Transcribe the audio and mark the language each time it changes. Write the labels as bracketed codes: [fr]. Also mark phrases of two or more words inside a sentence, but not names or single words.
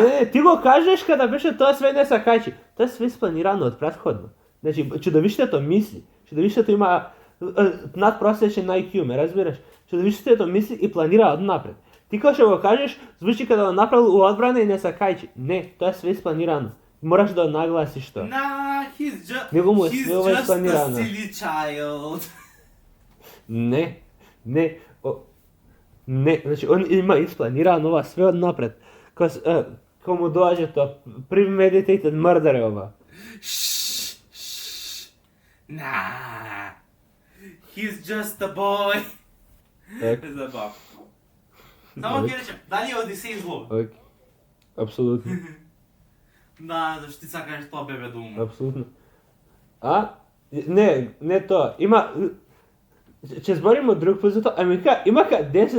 [mk] Не, ти го кажеш када беше тоа све не се качи. Тоа е све спланирано од претходно. Значи, чудовиштето мисли. Чудовиштето има надпросечен IQ, ме разбираш? Чудовиштето мисли и планира однапред. Ти кога што го кажеш, звучи када го направил у одбрана и не се качи. Не, тоа е све спланирано. Мораш да нагласиш тоа. [en] He's just [mk] спланирано. [en] a silly child. [mk] Не, значи он има испланирано ова све однапред. Кога му доаѓа тоа, [en] premeditated murder [mk] е ова. [en] Nah. He's just a boy. [mk] Забав. Само ќе речем, дали е Одисеј зло? Океј. Апсолутно. Да, зашто ти сакаш тоа бебе да умре. Апсолутно. Не тоа. Има... Ќе збориме друг пат за тоа, има 10...